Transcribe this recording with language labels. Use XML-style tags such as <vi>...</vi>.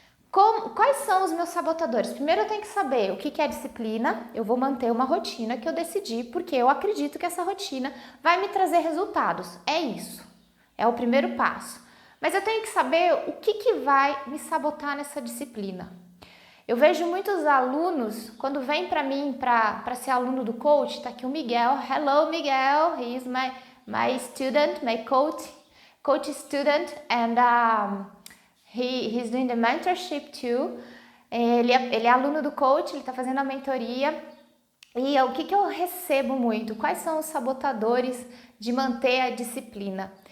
<pt>Quais são os meus sabotadores? Primeiro eu tenho que saber o que é disciplina, eu vou manter uma rotina que eu decidi, porque eu acredito que essa rotina vai me trazer resultados. É isso, é o primeiro passo. Mas eu tenho que saber o que vai me sabotar nessa disciplina. Eu vejo muitos alunos, quando vêm para mim para ser aluno do coach, tá aqui o Miguel.</pt> <en>Hello, Miguel. He is my student, my coach student, and he's doing the mentorship too.</en> <pt>Ele é aluno do coach, ele está fazendo a mentoria. E o que eu recebo muito? Quais são os sabotadores de manter a disciplina?</pt>